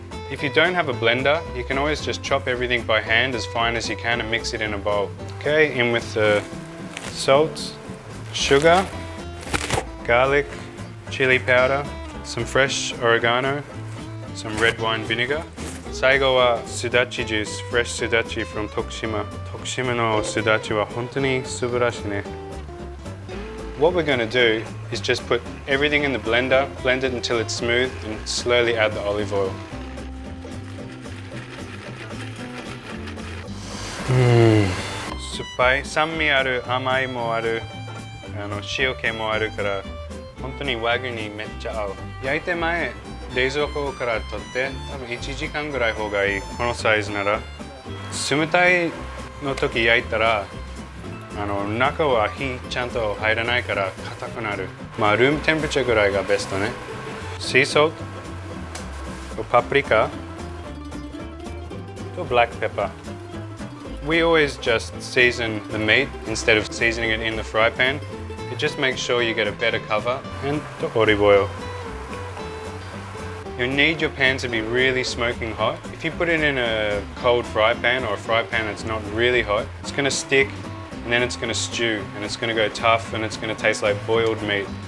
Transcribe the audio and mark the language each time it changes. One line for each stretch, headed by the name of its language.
English: If you don't have a blender, you can always just chop everything by hand as fine as you can and mix it in a bowl. Okay, in with the salt, sugar, garlic, chili powder, some fresh oregano, some red wine vinegar.
Japanese: 最後はすだちジュース、
English: fresh すだち from
Japanese: 徳島。徳島のすだちは本当に素晴らしいね。
English: What we're going to do is just put everything in the blender, blend it until it's smooth, and slowly add the olive oil.
Japanese: 酸っぱい、酸味ある、甘いもある、塩気もあるから、本当に和牛にめっちゃ合う。焼いて前、冷蔵庫から取って多分1時間ぐらい方がいい。このサイズなら冷たいの時焼いたら中は火ちゃんと入らないから硬くなる。まあ
English: ルームテンプレチャー
Japanese: ぐらいがベストね。シーソルト、パプリカとブラックペッパー。
English: We always just season the meat instead of seasoning it in the fry pan. It just makes sure you get a better cover. And the olive oil. You need your pan to be really smoking hot. If you put it in a cold fry pan or a fry pan that's not really hot, it's going to stick and then it's going to stew and it's going to go tough and it's going to taste like boiled meat.